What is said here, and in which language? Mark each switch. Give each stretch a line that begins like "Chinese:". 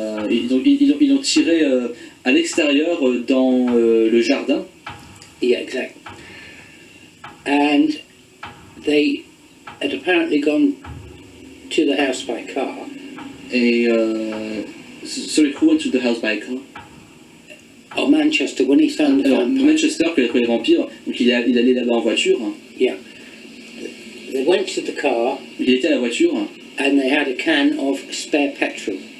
French: Ils l'ont tiré à l'extérieur dans le jardin.
English: Yeah, exactly. And they had apparently gone to the house by car. Et sorry, who went to the house by car? Or Manchester, when he found the
French: Alors,
English: vampire.
French: Manchester, quand il a trouvé les vampires, donc il allait là-bas en voiture.
English: Yeah. They went to the car
French: Il était à la voiture.
English: and they had a can of spare petrol.